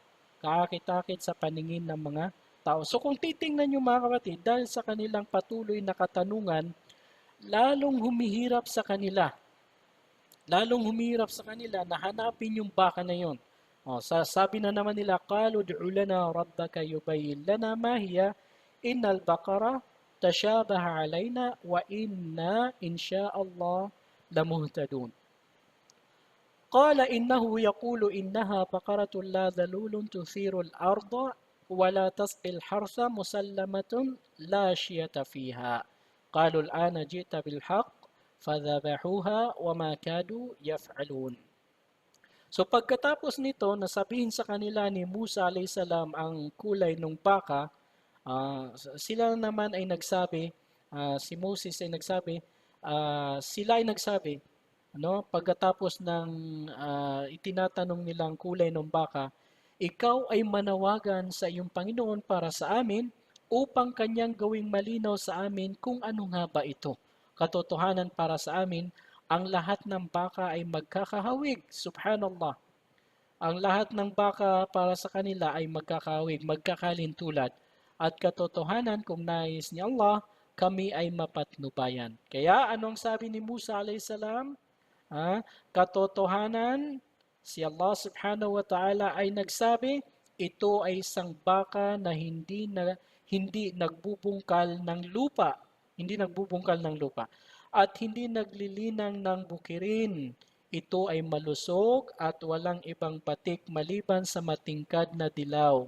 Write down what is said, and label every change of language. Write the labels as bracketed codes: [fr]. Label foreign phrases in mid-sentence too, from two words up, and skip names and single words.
[tl] Kaakit-akit sa paningin ng mga tao. So kung titingnan nyo mga kapatid, dahil sa kanilang patuloy na katanungan, lalong humihirap sa kanila. Lalong humihirap sa kanila na hanapin yung baka na yon. Sabi na naman nila, [ar] قالوا ادع لنا ربك يبين لنا ما هي إن البقرة تشابه علينا وإنا إن شاء الله لمهتدون. قال إنه يقول إنها بقرة لا ذلول تثير الأرض ولا تسقي الحرث مسلمة لا شية فيها قالوا الآن جئت بالحق فذبحوها وما كادوا يفعلون. [tl] So pagkatapos nito, nasabihin sa kanila ni Musa [ar] عليه السلام [tl] ang kulay ng baka, sila naman ay nagsabi, si Moses ay nagsabi, sila ay nagsabi, pagkatapos ng itinatanong nilang kulay ng baka, ikaw ay manawagan sa iyong Panginoon para sa amin upang kanyang gawing malinaw sa amin kung ano nga ba ito. Katotohanan para sa amin, ang lahat ng baka ay magkakahawig. Subhanallah. Ang lahat ng baka para sa kanila ay magkakahawig, magkakalintulad. At katotohanan kung nais ni Allah, kami ay mapatnubayan. Kaya anong sabi ni Musa [ar] عليه السلام? [tl] Katotohanan, si Allah [ar] سبحانه وتعالى [tl] ay nagsabi, ito ay isang baka na hindi nagbubungkal ng lupa, hindi nagbubungkal ng lupa at hindi naglilinang ng bukirin. Ito ay malusog at walang ibang patik maliban sa matingkad na dilaw.